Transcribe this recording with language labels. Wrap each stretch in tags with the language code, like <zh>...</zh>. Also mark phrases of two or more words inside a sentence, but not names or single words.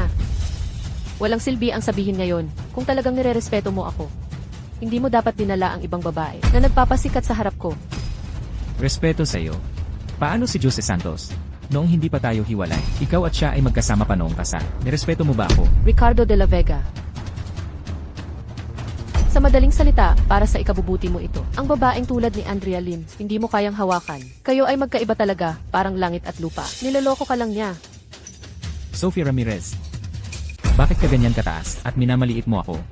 <tl>Walang silbi ang sabihin ngayon kung talagang nirerespeto mo ako. Hindi mo dapat dinala ang ibang babae na nagpapasikat sa harap ko. Respeto sa iyo. Paano si Jose Santos? Noong hindi pa tayo hiwalay, ikaw at siya ay magkasama pa noong kasal. Nirespeto mo ba ako? Ricardo de la Vega. Sa madaling salita, para sa ikabubuti mo ito, ang babaeng tulad ni Andrea Lim, hindi mo kayang hawakan. Kayo ay magkaiba talaga, parang langit at lupa. Niloloko ka lang niya. Sophie Ramirez, bakit ka ganyan kataas at minamaliit mo ako?</tl>